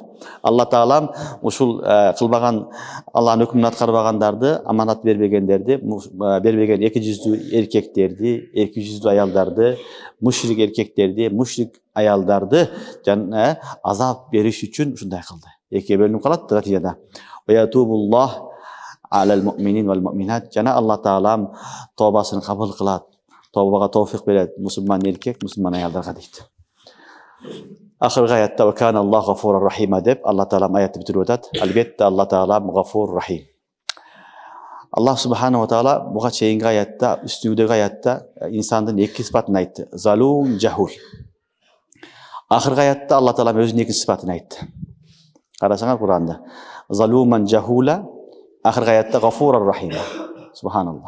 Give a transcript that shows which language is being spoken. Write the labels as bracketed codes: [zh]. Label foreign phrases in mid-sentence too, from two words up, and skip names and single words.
[ky] Аллах таалам ушул кылбаган, Аллахтын өкүмүн аткарбагандарды, аманат бербегендерди, бербеген эки жүздүү эркектерди, эки жүздүү аялдарды, мушрик эркектерди, мушрик аялдарды жана азап бериш үчүн ушундай кылды. Экиге бөлүнүп калат натыйжада. [ar] ويتوب الله على المؤمنين والمؤمنات. [ky] Жана Аллах таалам тобасын кабыл кылат. Тобага товфик берет мусулман эркек, мусулман аялдарга дейт. Ахыркы аятта [ar] وكان الله غفورا رحيما [ky] деп Аллах таалам аятты бүтүрүп атат. Албетте Аллах таалам [ar] غفور رحيم. [ky] Аллах субханаху таала буга чейинки аятта, үстүндөгү аятта инсандын эки сыпатын айтты. [ar] ظلوم جهول. [ky] Ахыркы аятта Аллах таалам өзүнүн эки сыпатын айтты. Карасаңар Куранда. [ar] ظلوما جهولا, [ky] ахыркы аятта [ar] غفورا رحيما. [ky] Субханаллах.